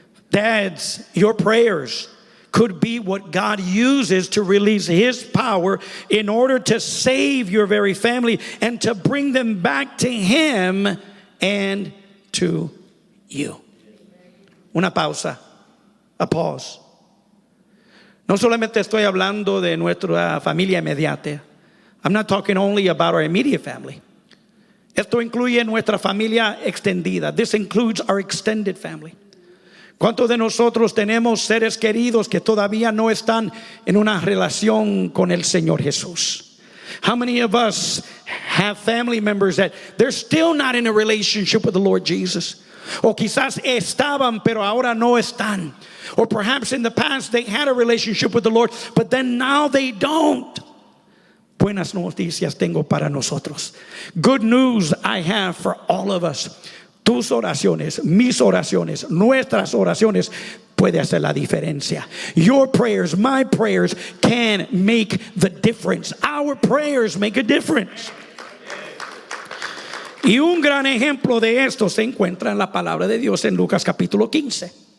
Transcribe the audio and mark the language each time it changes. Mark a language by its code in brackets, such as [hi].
[en] Dads, your prayers could be what God uses to release His power in order to save your very family and to bring them back to Him and to you. [es] Una pausa, [en] a pause. [es] No solamente estoy hablando de nuestra familia inmediata. [en] I'm not talking only about our immediate family. [es] Esto incluye nuestra familia extendida. [en] This includes our extended family. [es] ¿Cuántos de nosotros tenemos seres queridos que todavía no están en una relación con el Señor Jesús? [en] How many of us have family members that they're still not in a relationship with the Lord Jesus? [es] O quizás estaban, pero ahora no están. [en] Or perhaps in the past they had a relationship with the Lord, but then now they don't. [es] Buenas noticias tengo para nosotros. [en] Good news I have for all of us. [es] tus oraciones, mis oraciones, nuestras oraciones puede hacer la diferencia. [en] Your prayers, my prayers can make the difference. Our prayers make a difference. [es] Y un gran ejemplo de esto se encuentra en la palabra de Dios en Lucas capítulo 15.